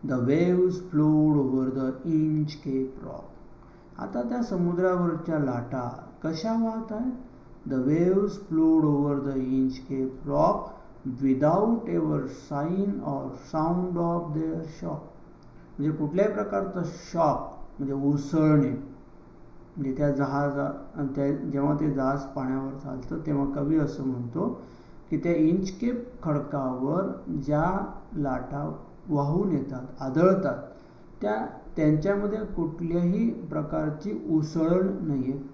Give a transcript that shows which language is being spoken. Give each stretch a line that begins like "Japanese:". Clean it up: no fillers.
English: The waves flowed over the Inch Cape Rock.
Marathi: आता त्या समुद्रावरच्या लाटा कशा वाहत आहेत?
English: The waves flowed over the Inch Cape Rock without ever sign or sound of their shock.
Marathi: म्हणजे कुठल्याही प्रकारचा शॉक म्हणजे उसळणे, म्हणजे त्या जेव्हा ते जहाज पाण्यावर चालतं तेव्हा कवी असं म्हणतो की त्या इंचकेप खडकावर ज्या लाटा वाहून येतात, आदळतात, त्यांच्यामध्ये कुठल्याही प्रकारची उसळण नाही आहे.